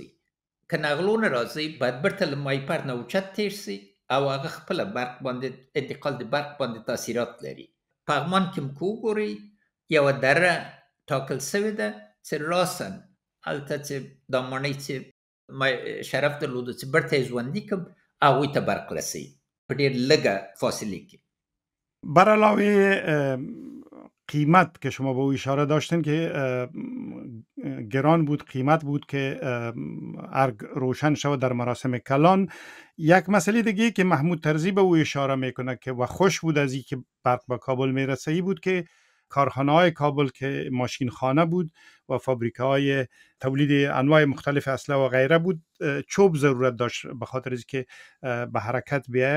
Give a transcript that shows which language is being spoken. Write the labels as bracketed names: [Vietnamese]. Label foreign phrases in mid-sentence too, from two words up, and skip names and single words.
[Pashto] که نغلو نه راځي باید بیرته له مایپر نه اوچت تېر سي او هغه خپله برق باندې انتقال د برق باندې تاثیرات لري. پغمان کې هم که وګورئ یوه دره ټاکل سوې ده چې راسن هلته چې دا ماڼۍ چې ما شرف درلوده چې بیرته یې ژوندي کړم هغوی ته برق رسوي په ډېر لږه فاصله کې. [Persian] بر علاوه قیمت که شما به او اشاره داشتین که گران بود، قیمت بود که ارگ روشن شود در مراسم کلان، یک مسئله دیگه که محمود طرزی به او اشاره میکنه که و خوش بود از این که برق به کابل میرسه ای بود که کارخانه های کابل که ماشین خانه بود و فابریکه های تولید انواع مختلف اسلحه و غیره بود چوب ضرورت داشت به خاطر از که به حرکت بیایه.